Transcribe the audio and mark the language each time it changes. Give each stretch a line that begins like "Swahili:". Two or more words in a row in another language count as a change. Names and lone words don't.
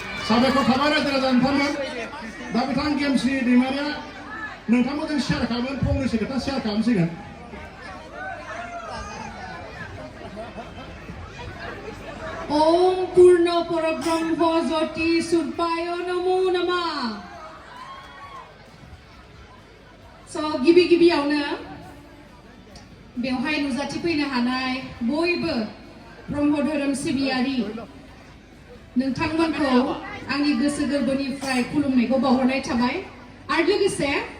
Bodo: साबायखर थाबाय रायजो राजा नोंथांमोन दा बिथां गेमस्रि दैमारिया नोंथांमोनजों शेयार खालामगोन फंनैसो खोथा शेयार खालामसिगोन
Sanskrit: ओम पूर्ण परब्रह्म ज्योति सुपाय नमो नमः
Bodo: गिबि गिबियावनो बेवहाय नुजाथिफैनो हानाय बयबो ब्रह्म धोरोम सिबियारि नोंथांमोनखौ आंनि गोसो गोरबोनिफ्राय खुलुमनायखौ बावहरनाय थाबाय आरो लोगोसे